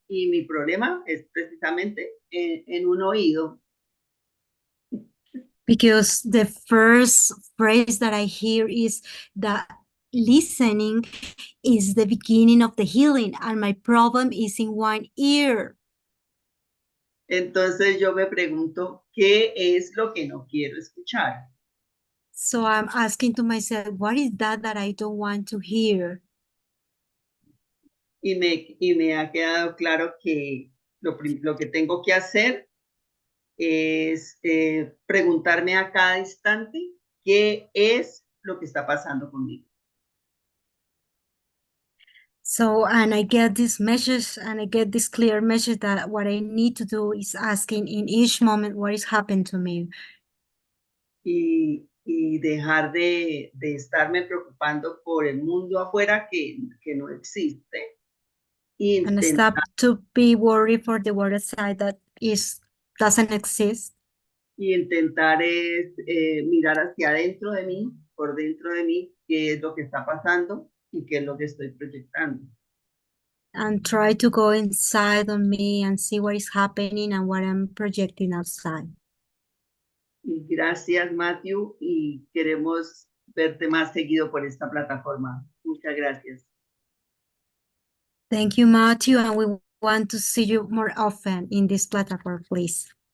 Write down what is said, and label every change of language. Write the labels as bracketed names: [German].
[Spanish] Y mi problema es precisamente en un oído. [English] Because the first phrase that I hear is that listening is the beginning of the healing, and my problem is in one ear. [Spanish] Entonces yo me pregunto, ¿qué es lo que no quiero escuchar? [English] So I'm asking to myself, what is that I don't want to hear? [Spanish] Y me ha quedado claro que lo que tengo que hacer es preguntarme a cada instante qué es lo que está pasando conmigo. [English] So, and I get this message, and I get this clear message that what I need to do is asking in each moment what is happening to me. [Spanish] Y dejar de estarme preocupando por el mundo afuera que no existe. [English] And stop to be worried for the world outside that doesn't exist. [Spanish] Y intentar es mirar hacia adentro de mí, por dentro de mí, qué es lo que está pasando y qué es lo que estoy proyectando. [English] And try to go inside on me and see what is happening and what I'm projecting outside. [Spanish] Y gracias, Matthew, y queremos verte más seguido por esta plataforma. Muchas gracias. [English] Thank you, Matthew, and we want to see you more often in this platform, please.